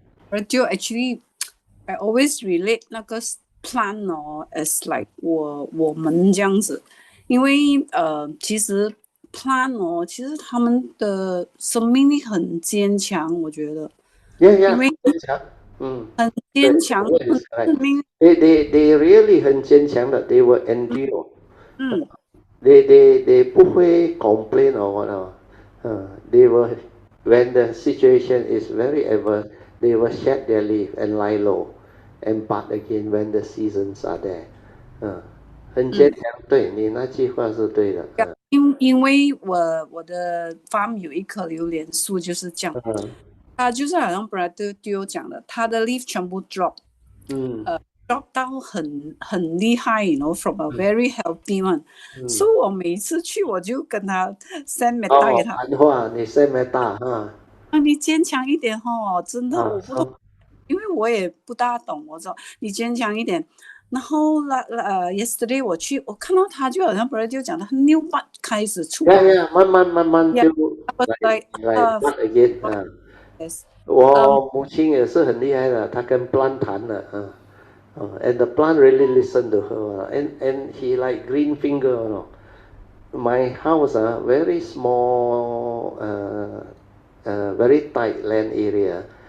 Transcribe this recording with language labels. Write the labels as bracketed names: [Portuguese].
[English] Radio actually, I always relate [Chinese] 那个 [English] plant as like [Chinese] 我们这样子，因为其实 plant 其实他们的生命力很坚强，我觉得。因为坚强。很坚强，生命。 [English] They really [Chinese] 很坚强的 [English] ，they will endure. They [Chinese] 不会 [English] complain or what. They will, when the situation is very adverse, they will shed their leaf and lie low and bud again when the seasons are there. [Chinese] 很坚强，对，你那句话是对的。因为我的 farm 有一棵榴莲树，就是这样。它就是好像 Brother Dio 讲的，它的 leaf 全部 drop， drop 到很厉害， [English] from a very healthy one。 [Chinese] 所以我每次去我就跟他 [English] send metta [Chinese] 给他。谈话，你 [English] send metta [Chinese] 你坚强一点真的我不懂，因为我也不大懂。我说你坚强一点。然后 [English] yesterday [Chinese] 我去，我看到他就好像 Brother Dio 讲的，很 [English] new bud [Chinese] 开始出来。慢慢就来 [English] bud again。 [Chinese] 我母亲也是很厉害的，她跟 [English] plant [Chinese] 谈的 [English] and the plant really listen to her and he like green finger. My house very small, very tight land area.